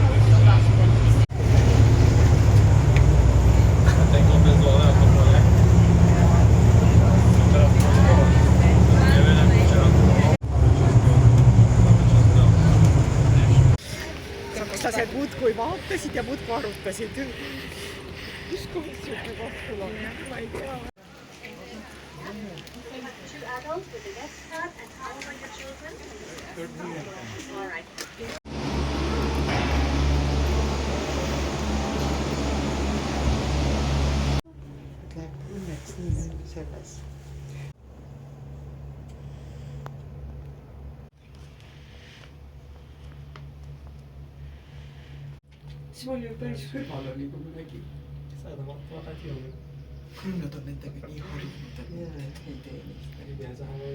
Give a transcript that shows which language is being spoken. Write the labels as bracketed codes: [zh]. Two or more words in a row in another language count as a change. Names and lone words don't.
[et] Sakslased muudkui vaatasid ja muudkui arutasid. Kus kohas siuke kohtul on? Ma ei tea. [en] Two adults with a guest card, and how old are your children? All right. [et] Läheb õnneks nii selles. See oli ju päris kõrval oli, kui me nägime. Seda väga kiirelt. Küll nad on nendega nii harjunud, et ei tee nii.